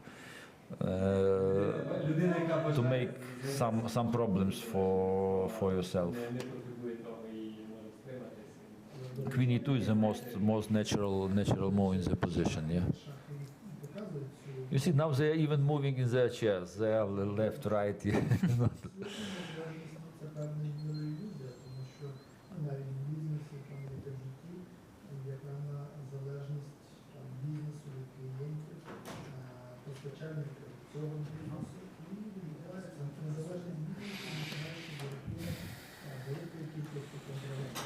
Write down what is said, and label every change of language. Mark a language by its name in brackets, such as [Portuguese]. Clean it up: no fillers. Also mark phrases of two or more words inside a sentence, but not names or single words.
[English] To make some problems for yourself. Queen e2 is the most natural move in the position, yeah. You see, now they are even moving in their chairs. They are left, right. Yeah. [Ukrainian] Це певна ілюзія, тому що навіть в бізнесі, там як в житті, є певна залежність бізнесу від клієнтів, постачальників цього бізнесу. І відбувається незалежність бізнесу, починається за рахунок великої кількості контролерів.